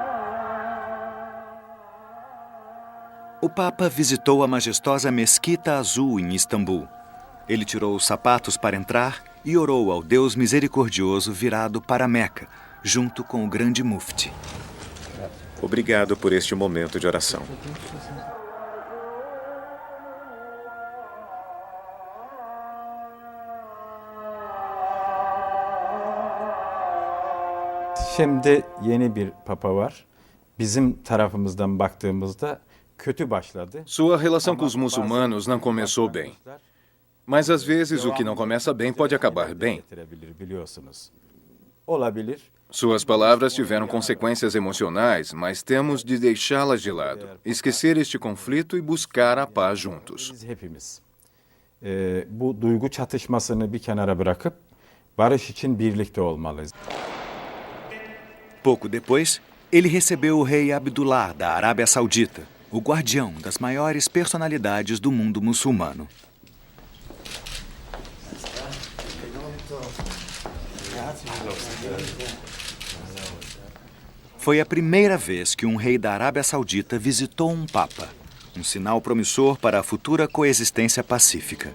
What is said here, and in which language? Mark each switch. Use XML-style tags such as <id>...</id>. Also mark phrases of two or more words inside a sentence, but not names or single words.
<pt>O Papa visitou a majestosa Mesquita Azul em Istambul. Ele tirou os sapatos para entrar e orou ao Deus misericordioso virado para Meca, junto com o grande mufti. Obrigado por este momento de oração.</pt> <tr>Şimdi yeni bir papa var. Bizim tarafımızdan baktığımızda kötü başladı.</tr> <pt>Sua relação com os muçulmanos não começou bem. Mas às vezes o que não começa bem pode acabar bem. Suas palavras tiveram consequências emocionais, mas temos de deixá-las de lado, esquecer este conflito e buscar a paz juntos.</pt> <tr>Bu duygu çatışmasını bir kenara bırakıp barış için birlikte olmalıyız.</tr> <pt>Pouco depois, ele recebeu o rei Abdullah da Arábia Saudita, o guardião das maiores personalidades do mundo muçulmano. Foi a primeira vez que um rei da Arábia Saudita visitou um papa, um sinal promissor para a futura coexistência pacífica.</pt>